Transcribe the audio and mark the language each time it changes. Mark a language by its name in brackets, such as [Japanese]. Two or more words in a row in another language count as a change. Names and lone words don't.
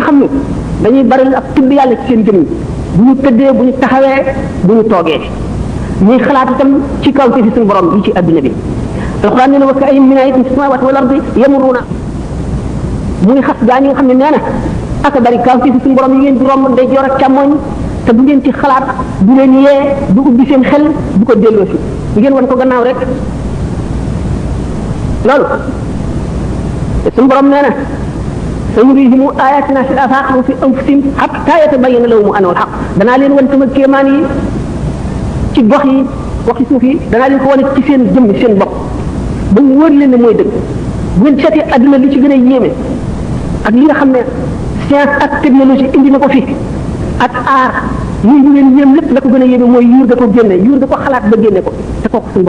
[Wolof] xam ne dañuy bari ak tudd yàlla ci seen jëmm bu ñu tëddee bu ñu taxawee bu ñu toogee ñuy xalaat itam ci kawteef yi suñu borom yi ci adduna bi alquran nee na [Arabic] وكأين من آية في السماوات والأرض يمرون [Wolof] muy xas gaa ñi nga xam ne nee na aka bari kaw ci suñu borom yi ngeen di romb ndeyjoor ak càmmoñ te du ngeen ci xalaat du leen yee du ubbi seen xel du ko delloo si ngeen wan ko gannaaw rek loolu te suñu borom nee na [Arabic] سنريهم آياتنا في الآفاق وفي أنفسهم حتى يتبين لهم أنه الحق [Wolof] danaa leen wan sama kéemaan yi ci gox yi waxi suuf yi danaa leen ko wane ci seen jëmm seen bopp ba mu wóor leen ne mooy dëgg bu ngeen seetee adduna li ci gën a yéeme ak li nga xam ne science ak technologie indi na ko fi ak aar muy ñu leen yéem lépp la ko gën a yéeme mooy yuur da ko génne yuur da ko xalaat ba génne ko te kooku suñu